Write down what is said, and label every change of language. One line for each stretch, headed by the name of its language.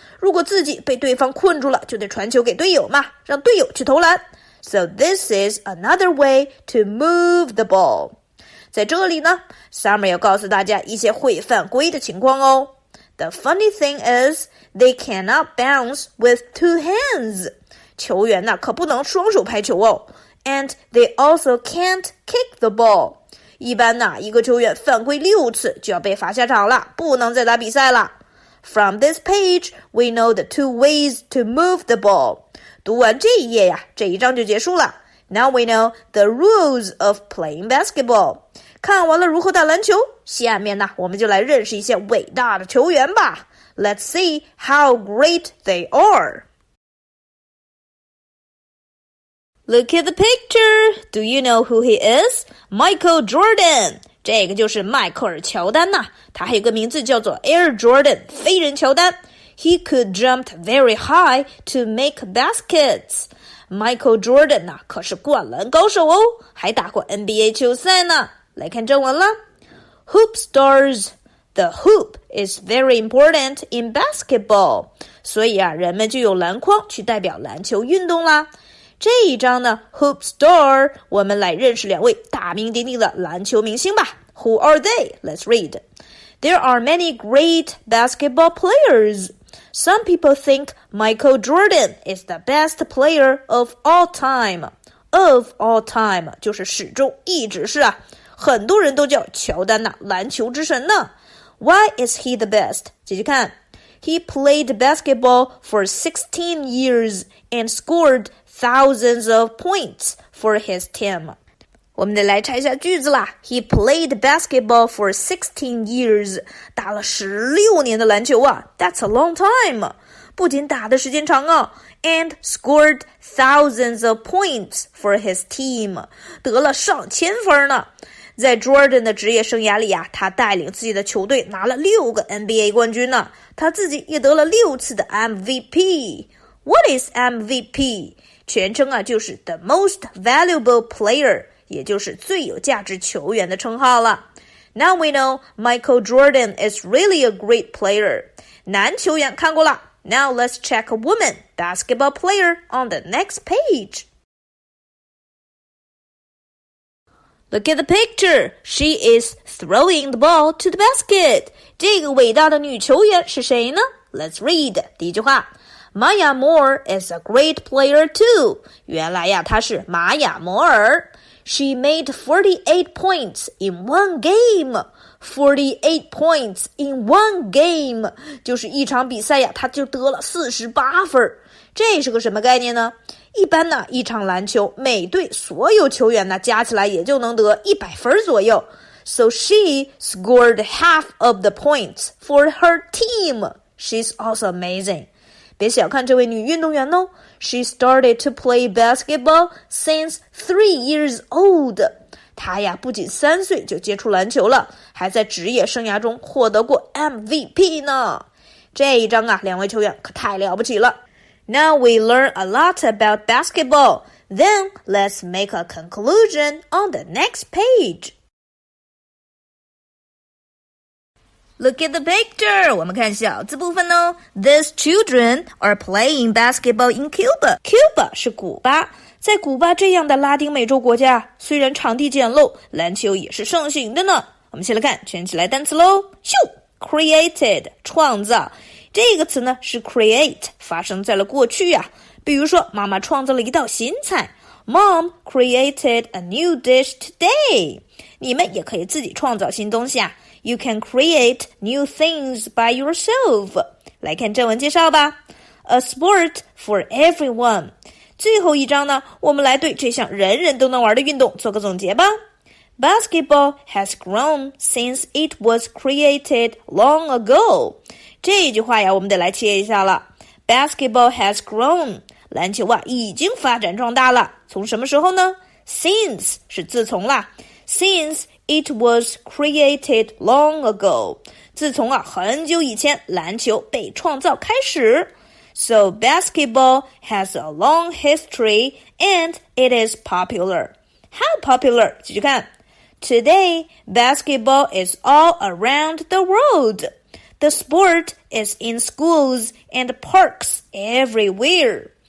Chinese: 如果自己被对方困住了，就得传球给队友嘛，让队友去投篮。
English: So this is another way to move the ball.
Chinese: 在这里呢 Summer 要告诉大家一些会犯规的情况哦。
English: The funny thing is, they cannot bounce with 2 hands.
Chinese: 球员呢可不能双手拍球哦。
English: And they also can't kick the ball.
Chinese: 一般呢，一个球员犯规6次就要被罚下场了，不能再打比赛了。
English: From this page, we know the 2 ways to move the ball.
Chinese: 读完这一页呀，这一章就结束了。
English: Now we know the rules of playing basketball.
Chinese: 看完了如何打篮球，下面呢，我们就来认识一些伟大的球员吧。
English: Let's see how great they are. Look at the picture. Do you know who he is? Michael Jordan.
Chinese: 这个就是迈克尔·乔丹呐，他还有个名字叫做 Air Jordan， 飞人乔丹。
English: He could jump very high to make baskets.
Chinese: Michael Jordan 呐，可是灌篮高手哦，还打过 NBA 球赛呢。来看正文了。
English: Hoop stars. The hoop is very important in basketball.
Chinese: 所以啊，人们就用篮筐去代表篮球运动啦。这一章呢 Hoop Star 我们来认识2位大名鼎鼎的篮球明星吧。
English: Who are they? Let's read. There are many great basketball players. Some people think Michael Jordan is the best player of all time. Of all time
Chinese: 就是始终一直是啊，很多人都叫乔丹呐，篮球之神呢。
English: Why is he the best?
Chinese: 继续看。
English: He played basketball for 16 years and scored thousands of points for his team.
Chinese: 我们得来拆一下句子啦。
English: He played basketball for 16 years.
Chinese: 打了16年的篮球啊。
English: That's a long time.
Chinese: 不仅打的时间长啊
English: and scored thousands of points for his team.
Chinese: 得了上千分呢。在 Jordan 的职业生涯里啊，他带领自己的球队拿了6个 NBA 冠军呢，他自己也得了6次的 MVP。
English: What is MVP?
Chinese: 全称啊就是
English: The Most Valuable Player,
Chinese: 也就是最有价值球员的称号了。
English: Now we know Michael Jordan is really a great player.
Chinese: 男球员看过了。
English: Now let's check a woman basketball player on the next page.Look at the picture. She is throwing the ball to the basket.
Chinese: 这个伟大的女球员是谁呢？
English: Let's read.
Chinese: 第一句话
English: Maya Moore is a great player too.
Chinese: 原来呀，她是玛雅摩尔。
English: She made 48 points in one game. 48 points in one game.
Chinese: 就是一场比赛呀，她就得了48分。这是个什么概念呢？一般呢，一场篮球每队所有球员呢加起来也就能得100分左右。
English: So she scored half of the points for her team. She's also amazing.
Chinese: 别小看这位女运动员哦。
English: She started to play basketball since 3 years old.
Chinese: 她呀不仅3岁就接触篮球了，还在职业生涯中获得过 MVP 呢。这一章啊，2位球员可太了不起了。
English: Now we learn a lot about basketball. Then let's make a conclusion on the next page. Look at the picture.
Chinese: 我们看小字部分哦。
English: These children are playing basketball in Cuba.
Chinese: Cuba 是古巴。在古巴这样的拉丁美洲国家，虽然场地简陋，篮球也是盛行的呢。我们先来看圈起来单词喽。Created 创造。这个词呢是 create 发生在了过去啊，比如说妈妈创造了一道新菜
English: Mom created a new dish today.
Chinese: 你们也可以自己创造新东西啊
English: You can create new things by yourself.
Chinese: 来看正文介绍吧
English: A sport for everyone.
Chinese: 最后一章呢，我们来对这项人人都能玩的运动做个总结吧
English: Basketball has grown since it was created long ago.
Chinese: 这句话呀，我们得来切一下了。
English: Basketball has grown.
Chinese: 篮球啊，已经发展壮大了。从什么时候呢？Since 是自从啦。
English: Since it was created long ago.
Chinese: 自从啊，很久以前，篮球被创造开始。
English: So basketball has a long history and it is popular. How popular?
Chinese: 继续看。
English: Today, basketball is all around the world. The sport is in schools and parks everywhere.